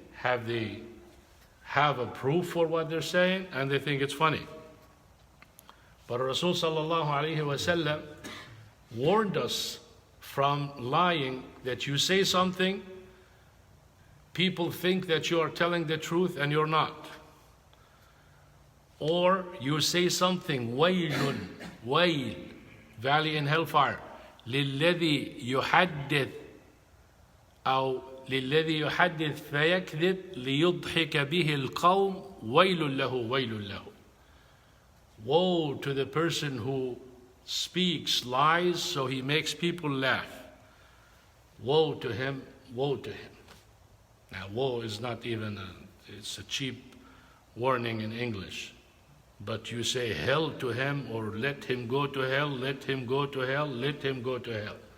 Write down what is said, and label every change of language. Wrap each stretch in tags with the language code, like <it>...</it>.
<en>Have they have a proof for what they're saying? And they think it's funny. But Rasul sallallahu alayhi wa sallam warned us from lying, that you say something, people think that you are telling the truth and you're not. Or you say something,</en> <ar>وَيْلٌ, وَيْل,</ar> <en>valley in hellfire,</en> <ar>لِلَّذِي يُحَدِّث أو لِلَّذِي يُحَدِّث فَيَكْذِبْ لِيُضْحِكَ بِهِ الْقَوْمِ وَيْلٌ لَهُ وَيْلٌ لَهُ.</ar> <en>Woe to the person who speaks lies so he makes people laugh. Woe to him, woe to him. Now, woe is not even it's a cheap warning in English. But you say hell to him, or let him go to hell, let him go to hell, let him go to hell.</en>